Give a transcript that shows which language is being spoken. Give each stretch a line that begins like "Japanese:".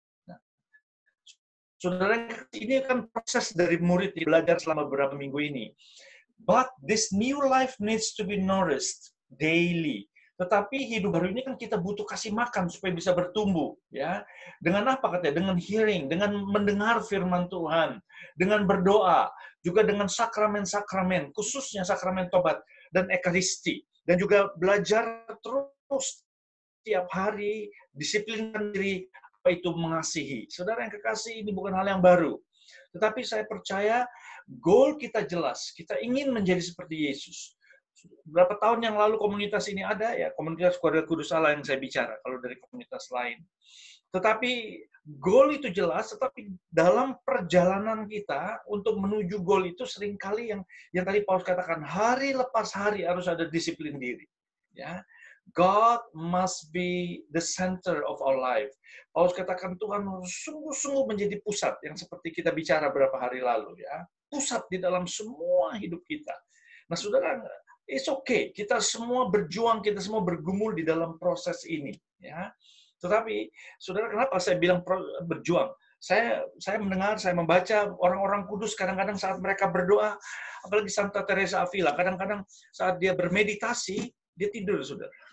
Indonesian: Nah, saudara, ini kan proses dari murid belajar selama beberapa minggu ini.
English: But this new life needs to be nourished daily.
Indonesian: Tetapi hidup baru ini kan kita butuh kasih makan supaya bisa bertumbuh, ya. Dengan apa katanya? Dengan hearing, dengan mendengar firman Tuhan, dengan berdoa, juga dengan sakramen-sakramen, khususnya sakramen tobat dan ekaristi, dan juga belajar terus setiap hari, disiplinkan diri apa itu mengasihi. Saudara yang kekasih, ini bukan hal yang baru. Tetapi saya percaya goal kita jelas, kita ingin menjadi seperti Yesus. Berapa tahun yang lalu komunitas ini ada, ya, komunitas Keluarga Kudus Allah yang saya bicara, kalau dari komunitas lain. Tetapi goal itu jelas, tetapi dalam perjalanan kita untuk menuju goal itu seringkali yang tadi Paulus katakan, hari lepas hari harus ada disiplin diri. Ya.
English: God must be the center of our life.
Indonesian: Paulus katakan Tuhan sungguh-sungguh menjadi pusat, yang seperti kita bicara beberapa hari lalu, ya. Pusat di dalam semua hidup kita. Nah, saudara,
English: it's okay.
Indonesian: Kita semua berjuang, kita semua bergumul di dalam proses ini, ya. Tetapi, saudara, kenapa saya bilang berjuang? Saya mendengar, saya membaca orang-orang kudus kadang-kadang saat mereka berdoa, apalagi Santa Teresa Avila, kadang-kadang saat dia bermeditasi, dia tidur, saudara.